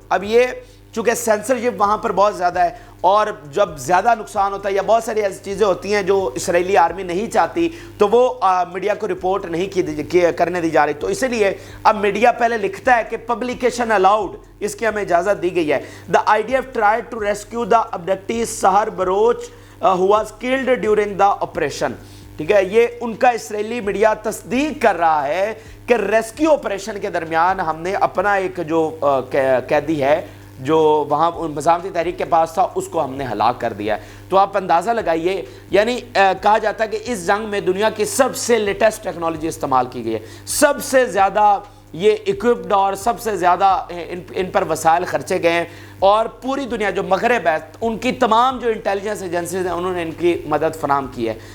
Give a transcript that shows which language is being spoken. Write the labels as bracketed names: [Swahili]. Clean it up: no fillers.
[Urdu] اب یہ چونکہ سینسرشپ وہاں پر بہت زیادہ ہے، اور جب زیادہ نقصان ہوتا ہے یا بہت ساری ایسی چیزیں ہوتی ہیں جو اسرائیلی آرمی نہیں چاہتی تو وہ میڈیا کو رپورٹ نہیں کرنے دی جا رہی، تو اسی لیے اب میڈیا پہلے لکھتا ہے کہ پبلیکیشن الاؤڈ، اس کی ہمیں اجازت دی گئی ہے. [English] The IDF tried to rescue the abductee Sahar Baruch who was killed during the operation. [Urdu] ٹھیک ہے، یہ ان کا اسرائیلی میڈیا تصدیق کر رہا ہے کہ ریسکیو آپریشن کے درمیان ہم نے اپنا ایک جو قیدی ہے جو وہاں مزاحمتی تحریک کے پاس تھا اس کو ہم نے ہلاک کر دیا ہے. تو آپ اندازہ لگائیے، یعنی کہا جاتا ہے کہ اس جنگ میں دنیا کی سب سے لیٹسٹ ٹیکنالوجی استعمال کی گئی ہے، سب سے زیادہ یہ اکوپڈ اور سب سے زیادہ ان پر وسائل خرچے گئے ہیں، اور پوری دنیا جو مغرب ہے ان کی تمام جو انٹیلیجنس ایجنسیز ہیں انہوں نے ان کی مدد فراہم کی ہے.